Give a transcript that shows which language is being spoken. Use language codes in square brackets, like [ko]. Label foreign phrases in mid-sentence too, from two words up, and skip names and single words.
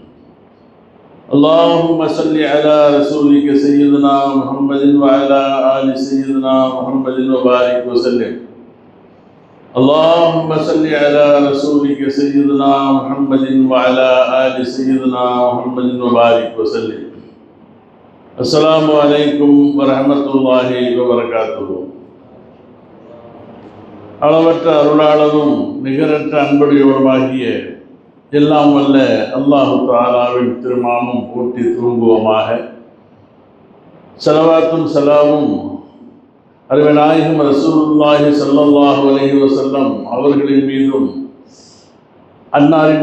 [ar] اللهم صل على رسولك سيدنا محمد وعلى آل سيدنا محمد وبارك وسلم اللهم صل على رسولك سيدنا محمد وعلى آل سيدنا محمد وبارك وسلم السلام عليكم ورحمة الله وبركاته [ta] அளவற்ற அருளாளனும் நிகரற்ற அன்புடையவருமாகிய எல்லாம் வல்ல [ar] الله تعالى [ta] திருநாமம் போற்றி தூங்குவோமாக. ஸலவாத்தும் ஸலாமும் அருமைநாயகம் [ar] رسول الله صلى الله عليه وسلم [ta] அவர்களின் மீதும் அன்னாரின்